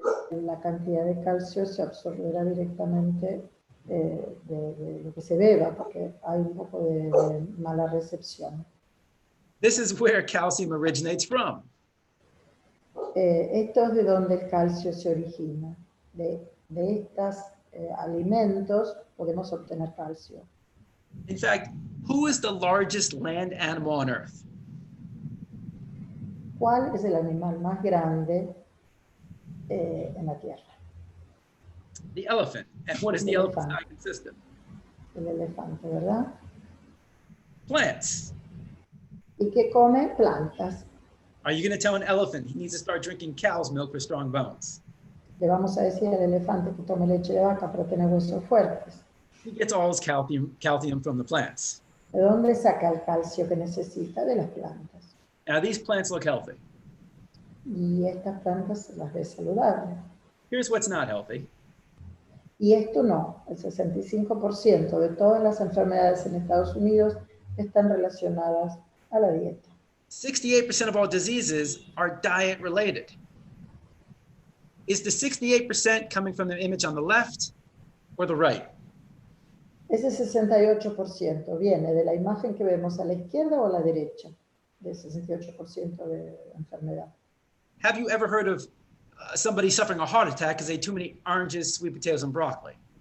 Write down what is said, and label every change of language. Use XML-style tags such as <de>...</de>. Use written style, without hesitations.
<es>la cantidad de calcio se absorberá directamente de lo que se beba, porque hay un poco de mala recepción.</es> <en>This is where calcium originates from.</en> <es>Esto es de donde el calcio se origina. De estos alimentos podemos obtener calcio.</es> <en>In fact, who is the largest land animal on Earth?</en> <es>¿Cuál es el animal más grande en la Tierra?</es> <en>The elephant. And what is the elephant's diet system?</en> <es>El elefante, ¿verdad?</es> <en>Plants.</en> <es>¿Y qué come? Plantas.</es> <en>Are you going to tell an elephant he needs to start drinking cow's milk for strong bones?</en> <es>Le vamos a decir al elefante que tome leche de vaca para tener huesos fuertes.</es> <en>He gets all his calcium from the plants.</en> <es>¿De dónde saca el calcio que necesita? De las plantas.</es> <en>Now, these plants look healthy.</en> <es>Y estas plantas las ve saludables.</es> <en>Here's what's not healthy.</en> <es>Y esto no. El 65% de todas las enfermedades en Estados Unidos están relacionadas a la dieta.</es> <en>68% of all diseases are diet related. Is the 68% coming from the image on the left or the right?</en> <es>Ese 68% viene de la imagen que vemos a la izquierda o a la derecha, del 68% de enfermedad.</es> <en>Have you ever heard of somebody suffering a heart attack because they ate too many oranges, sweet potatoes, and broccoli?</en>